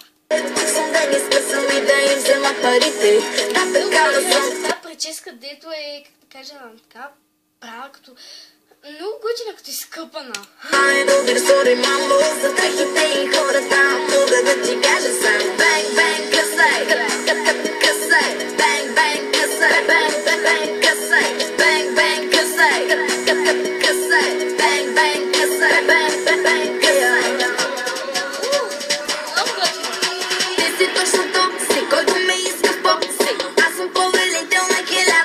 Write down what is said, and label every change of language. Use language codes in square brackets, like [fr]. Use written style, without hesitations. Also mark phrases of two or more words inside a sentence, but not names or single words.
[bg] Тук съм да ги скъсам и да им взема парите. Да, такава съм. Тази прическа, дето е, как да кажа, така права като... Много готина, като изкъпана. Ай, добър, сори, мамо. За дрехите и хората мога да ти кажа само бенг, бенг, късай, късай, бенг, бенг, късай, бенг, бенг, късай, бенг, бенг, късай, късай, бенг, бенг, късай, бенг, бенг, късай. Много готина. Ти си точно топ си, който ме иска в поп си. Аз съм повелител на